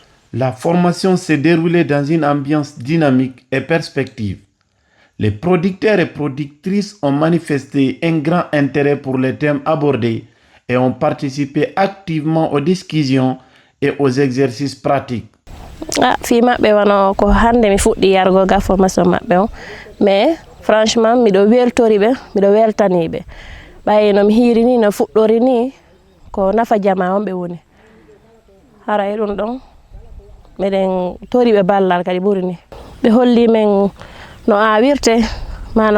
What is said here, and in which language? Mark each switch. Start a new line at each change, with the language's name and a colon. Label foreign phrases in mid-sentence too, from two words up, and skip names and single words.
French: La formation s'est déroulée dans une ambiance dynamique et perspective. Les producteurs et productrices ont manifesté un grand intérêt pour les thèmes abordés et ont participé activement aux discussions et aux exercices pratiques.
Fula: Fi mabbe wano ko hande mi fuddi yargo ga formation mabbe
French: mais franchement
Fula: mido weltori be mido weltani be baye no mi hiri ni no fuddori ni ko nafa jama on be woni hara dum don meden tori be ballal kadi buri ni be holli men no awirte mano